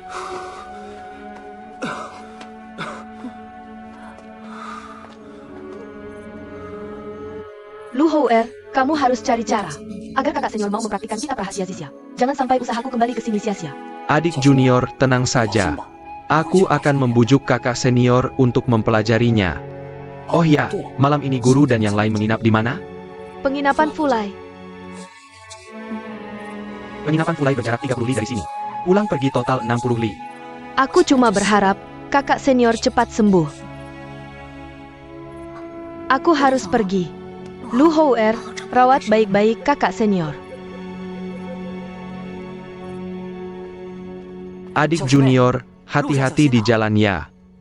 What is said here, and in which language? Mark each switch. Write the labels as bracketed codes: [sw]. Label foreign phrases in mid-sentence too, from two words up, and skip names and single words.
[id] Lu Houer, kamu harus cari cara agar kakak senior mau mempraktikkan kitab rahasia Zixia. Jangan sampai usahaku kembali ke sini sia-sia. Adik junior, tenang saja. Aku akan membujuk kakak senior untuk mempelajarinya. Oh ya, malam ini guru dan yang lain menginap di mana? Penginapan Fulai. Penginapan Fulai berjarak 30 li dari sini. Pulang pergi total 60 li. Aku cuma berharap kakak senior cepat sembuh. Aku harus pergi. Lu Houer, rawat baik-baik kakak senior. Adik junior, hati-hati di jalan ya.